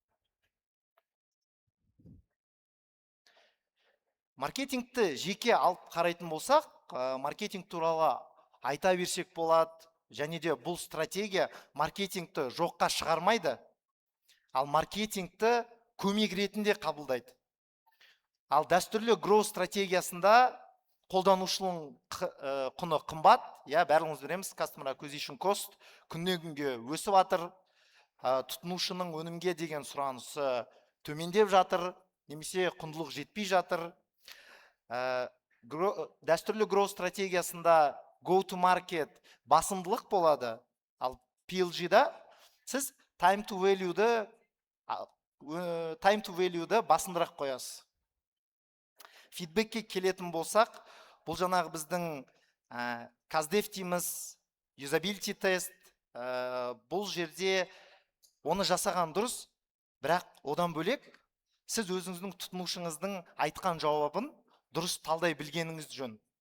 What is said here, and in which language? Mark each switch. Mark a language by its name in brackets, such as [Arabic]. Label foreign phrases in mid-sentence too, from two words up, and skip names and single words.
[Kazakh] Маркетингті жеке алып қарайтын болсақ, маркетинг туралы айта берсек болады, және де бұл стратегия маркетингті жоққа шығармайды, ал маркетингті көмек ретінде қабылдайды. Ал дәстүрлі гроу стратегиясында қолданушының құны қымбат, бәріңіз білеміз, [English] customer acquisition cost [Kazakh] күннен күнге өсіп жатыр, тұтынушының өнімге деген сұранысы төмендеп жатыр, немесе құндылық жетпей жатыр. Дәстүрлі гроу стратегиясында [English] go to market [Kazakh] басымдылық болады, ал PLG-да сіз [English] time to value- [Kazakh] ді басымдырақ қоясыз. Фидбекке келетін болсақ, бұл жаңағы біздің CastDev дейміз, usability тест, бұл жерде оны жасаған дұрыс, бірақ одан бөлек сіз өзіңіздің тұтынушыңыздың айтқан жауабын дұрыс талдай білгеніңіз жөн.